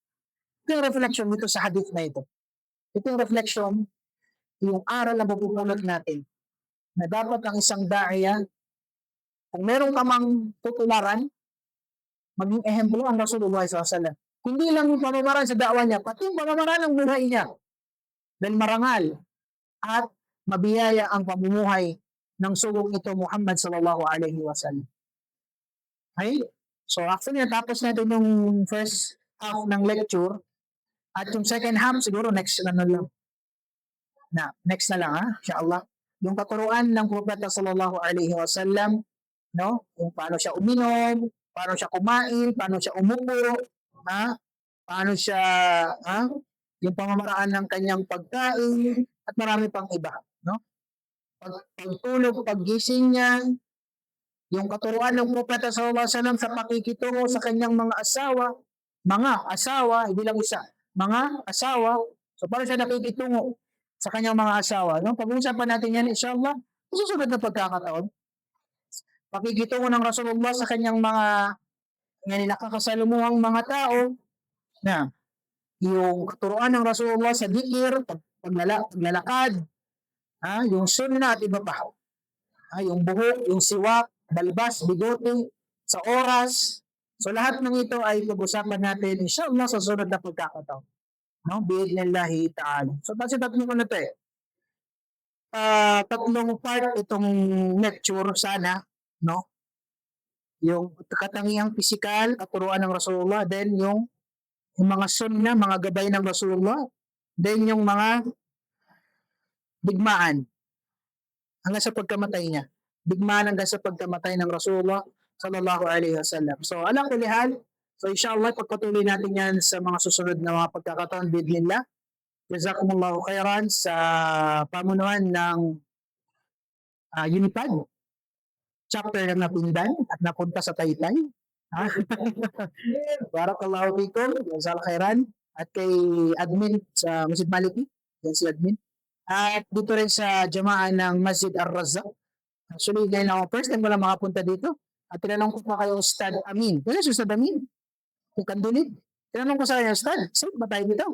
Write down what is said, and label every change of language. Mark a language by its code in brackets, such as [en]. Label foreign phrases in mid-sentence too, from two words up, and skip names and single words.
[tl] Ito yung reflection dito sa hadith na ito. Ito yung reflection, yung aral na mapupulot natin na dapat ang isang da'aya, kung meron ka mang tutularan, maging ehemplo ang Rasulullah SAW. Hindi lang yung pamamaraan sa da'wa niya, pati yung pamamaraan ng buhay niya. Dahil marangal at mabiyaya ang pamumuhay ng sugong ito, [ar] محمد صلى الله عليه وسلم. [tl] Okay? So actually, natapos natin yung [en] first half [tl] ng lecture at yung [en] second half [tl] siguro next na lang. Next na lang inshallah. Yung katuruan ng Propeta [ar] صلى الله عليه وسلم, [tl] no? Kung paano siya uminom, paano siya kumain, paano siya umupo, paano siya, yung pamamaraan ng kanyang pagkain, at marami pang iba, no? Pagtulog, paggising niya, yung katuruan ng Propeta [ar] صلى الله عليه وسلم [tl] sa pakikitungo sa kanyang mga asawa, hindi lang isa, mga asawa, so paano siya nakikitungo sa kanyang mga asawa, no? Pag-uusapan natin yan, inshallah, susunod na pagkakataon. Pakikitungo ng Rasulullah sa kanyang mga nakakasalumuhang mga tao, na yung katuruan ng Rasulullah sa dikir, paglalakad, yung sunnah at iba pa. Yung buhok, yung siwak, balbas, bigote, sa oras. So lahat ng ito ay pag-usapan natin inshallah sa sunod na pagkakataon. No? [ar] بإذن الله تعالى. [tl] So kasi tatlong ko na ito eh. Tatlong part itong lecture sana, no? Yung katangiang pisikal at turuan ng Rasulullah, then yung mga sunnah, mga gabay ng Rasulullah, then yung mga digmaan hanggang sa pagkamatay niya. Digmaan hanggang sa pagkamatay ng Rasulullah [ar] صلى الله عليه وسلم. [tl] So, alang kulihal, so inshallah, pagpatuloy natin yan sa mga susunod na mga pagkakataon, bidnillah. [ar] جزاكم الله خيرا [tl] sa pamunuan ng Unipad, chapter ng Napindan at napunta sa Taytay. [ar] بارك الله فيكم، جزاك خيرا. [tl] At kay admin sa Masjid Maliki, yan si admin. At dito rin sa jamaan ng Masjid Ar-Razzaq. Actually, ngayon ako, first time ko lang makapunta dito. At tinanong ko pa kayo, Ustad Amin. Kaya si Ustad Amin, kung kandunid. Tinanong ko sa kanya, Ustad, saan ba tayo dito?